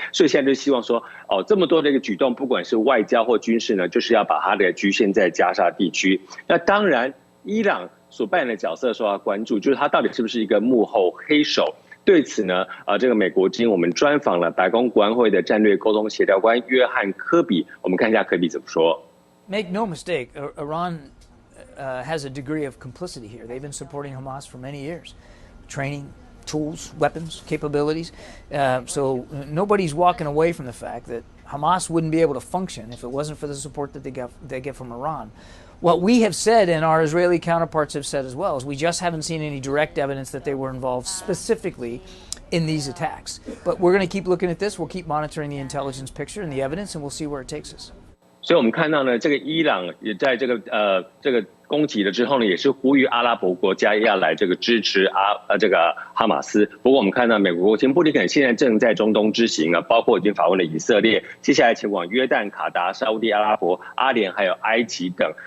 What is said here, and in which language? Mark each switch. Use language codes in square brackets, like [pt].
[zh] 所以现在就希望说，这么多的一个举动，不管是外交或军事呢，就是要把它的局限在加沙地区。那当然。伊朗所扮演的角色受到关注，就是他到底是不是一个幕后黑手？对此呢，这个美国之音我们专访了白宫国安会的战略沟通协调官约翰·科比，我们看一下科比怎么说。 [en] Make no mistake, Iran has a degree of complicity here. They've been supporting Hamas for many years, training, tools, weapons, capabilities. So nobody's walking away from the fact that Hamas wouldn't be able to function if it wasn't for the support that they get from Iran. What we have said, and our Israeli counterparts have said as well, is we just haven't seen any direct evidence that they were involved specifically in these attacks. But we're going to keep looking at this. We'll keep monitoring the intelligence picture and the evidence, and we'll see where it takes us. [zh] 所以我们看到呢，这个伊朗也在这个攻击了之后呢，也是呼吁阿拉伯国家要来这个支持这个哈马斯。不过我们看到美国国务卿布林肯现在正在中东之行啊，包括已经访问了以色列，接下来前往约旦、卡达、沙烏地阿拉伯、阿联还有埃及等。